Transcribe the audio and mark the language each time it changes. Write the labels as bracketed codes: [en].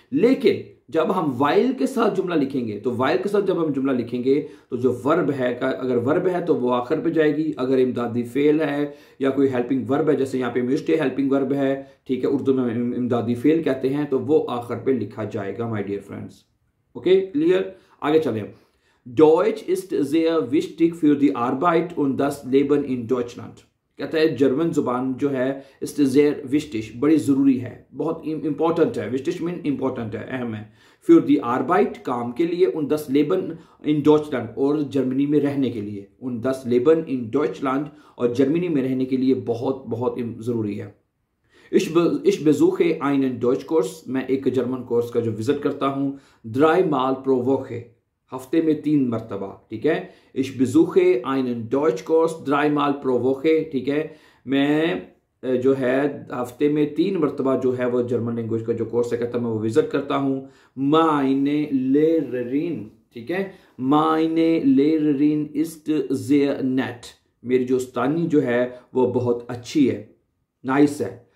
[hi] लेकिन जब हम वाइल के साथ जुमला लिखेंगे, तो वाइल के साथ जब हम जुमला लिखेंगे तो जो वर्ब है, अगर वर्ब है तो वो आखिर पे जाएगी। अगर इमदादी फेल है या कोई हेल्पिंग वर्ब है, जैसे यहाँ पे म्यूस्टे हेल्पिंग वर्ब है, ठीक है, उर्दू में इमदादी फेल कहते हैं, तो वो आखिर पे लिखा जाएगा my dear friends. Okay, clear? आगे चलें। [de] Deutsch ist sehr wichtig für die Arbeit und das Leben in Deutschland। [hi] कहता है जर्मन जुबान जो है [de] ist sehr wichtig, [hi] बड़ी ज़रूरी है, बहुत इंपॉर्टेंट है। wichtig मीन इंपॉर्टेंट है, अहम है। [de] für die Arbeit [hi] काम के लिए, [de] und das Leben in Deutschland [hi] और जर्मनी में रहने के लिए, und das Leben in Deutschland और जर्मनी में रहने के लिए बहुत बहुत ज़रूरी है। [de] Ich besuche einen Deutschkurs, [hi] मैं एक जर्मन कोर्स का जो विजिट करता हूँ, [de] 3 Mal pro Woche, [hi] हफ्ते में 3 मरतबा। ठीक है, [de] Ich besuche einen Deutschkurs 3 Mal pro Woche। [hi] ठीक है, मैं जो है हफ्ते में 3 मरतबा जो है वो जर्मन लैंग्वेज का जो कोर्स है, कहता मैं वो विजिट करता हूँ। [de] Meine Lehrerin, [hi] ठीक है, [de] Meine Lehrerin ist sehr nett, [hi] मेरी जो उस्तानी जो है वो बहुत अच्छी है, नाइस है।